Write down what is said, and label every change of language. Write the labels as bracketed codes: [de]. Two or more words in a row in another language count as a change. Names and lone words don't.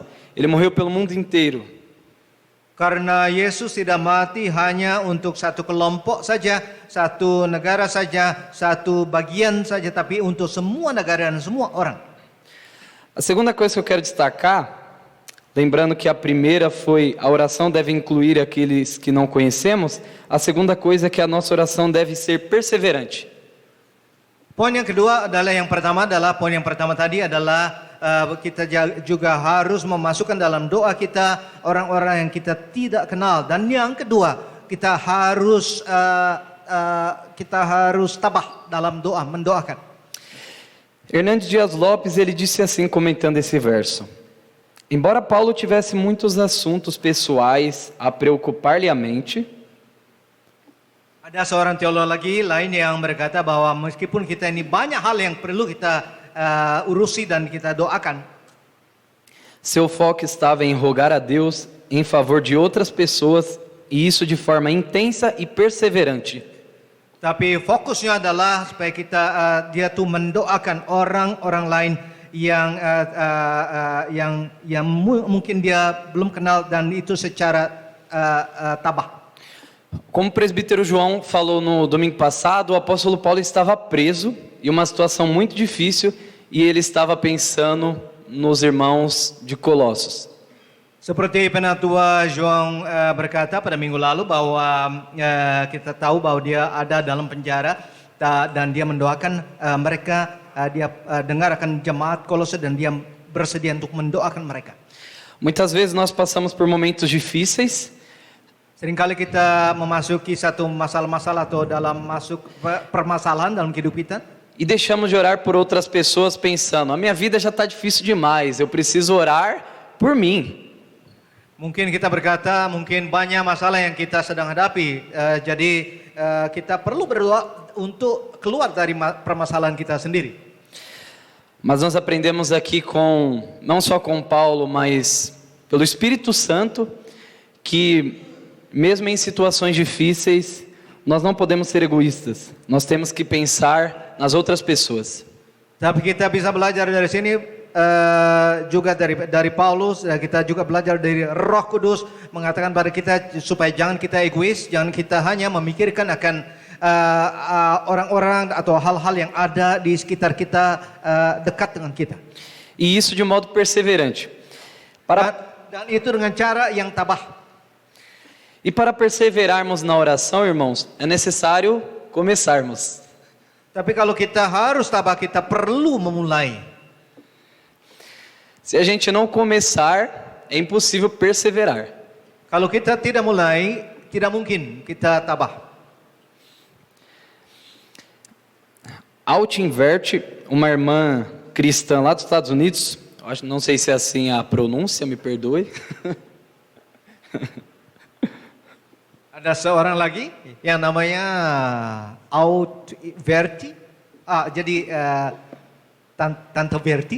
[pt] Ele morreu pelo mundo inteiro. [id] Karena Yesus tidak mati hanya untuk satu kelompok saja, satu negara saja, satu bagian saja, tapi untuk semua negara dan semua orang. [pt] A segunda coisa que eu quero destacar, lembrando que a primeira foi a oração deve incluir aqueles que não conhecemos, a segunda coisa é que a nossa oração deve ser perseverante. [id] Poin yang kedua adalah poin yang pertama tadi adalah kita juga harus memasukkan dalam doa kita orang-orang yang kita tidak kenal, dan yang kedua kita harus tabah dalam doa, mendoakan. [pt] Hernandes Dias Lopes ele disse assim comentando esse verso: embora Paulo tivesse muitos assuntos pessoais a preocupar-lhe a mente, [id] ada seorang teolog lagi lain yang berkata bahwa meskipun kita ini banyak hal yang perlu kita urusi dan kita doakan, [pt] seu foco estava em rogar a Deus em favor de outras pessoas, e isso de forma intensa e perseverante. [id] Tapi fokusnya adalah supaya dia tuh mendoakan orang-orang lain yang mungkin dia belum kenal, dan itu secara tabah. [pt] Como o presbítero João falou no domingo passado, o apóstolo Paulo estava preso em uma situação muito difícil e ele estava pensando nos irmãos de Colossos. [id] Seperti penatua João berkata pada minggu lalu bahwa kita tahu bahwa dia ada dalam penjara dan dia mendoakan mereka, dia dengar akan jemaat Kolose dan dia bersedia untuk mendoakan mereka. [pt] Muitas vezes nós passamos por momentos difíceis. [id] Seringkali kita memasuki satu masalah-masalah atau masuk permasalahan dalam hidup kita. [pt] E deixamos de orar por outras pessoas pensando, a minha vida já está difícil demais, eu preciso orar por mim. [id] Mungkin kita berkata, mungkin banyak masalah yang kita sedang hadapi, jadi kita perlu berdoa untuk keluar dari permasalahan kita sendiri. [pt] Mas nós aprendemos aqui não só com Paulo, mas pelo Espírito Santo, que mesmo em situações difíceis, nós não podemos ser egoístas. Nós temos que pensar nas outras pessoas. [id] Tapi kita bisa belajar dari sini juga dari Paulus, kita juga belajar dari Roh Kudus mengatakan pada kita supaya jangan kita egois, jangan kita hanya memikirkan akan orang-orang atau hal-hal yang ada di sekitar kita, dekat dengan kita. [pt] E isso de modo perseverante. [id] Dan itu dengan cara yang tabah. [pt] E para perseverarmos na oração, irmãos, é necessário começarmos. [id] Tapi kalau kita harus tabah, kita perlu memulai. [pt] Se a gente não começar, é impossível perseverar. [id] Kalau kita tidak mulai, tidak mungkin kita tabah. [pt] Alt Invert, uma irmã cristã lá dos Estados Unidos, não sei se é assim a pronúncia, me perdoe. [id] Ada seorang lagi yang namanya Verti, jadi Tante Verti.